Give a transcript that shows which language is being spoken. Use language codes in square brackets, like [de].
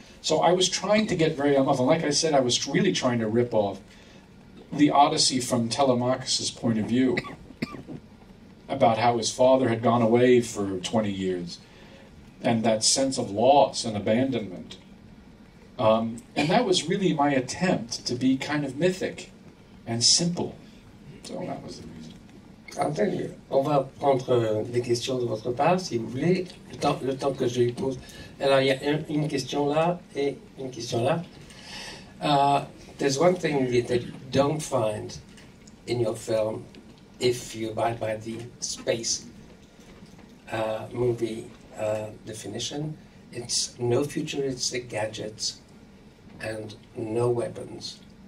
[en] So I was trying to get very elemental. Like I said, I was really trying to rip off the Odyssey from Telemachus' point of view, about how his father had gone away for 20 years, and that sense of loss and abandonment. And that was really my attempt to be kind of mythic and simple. So that was the reason. [fr] Entendu. On va prendre des questions de votre part, si vous voulez, le temps que je lui pose. Alors, il y a une question là et une question là. [en] There's one thing that you don't find in your film, if you abide by the space movie definition. It's no futuristic gadgets and no weapons.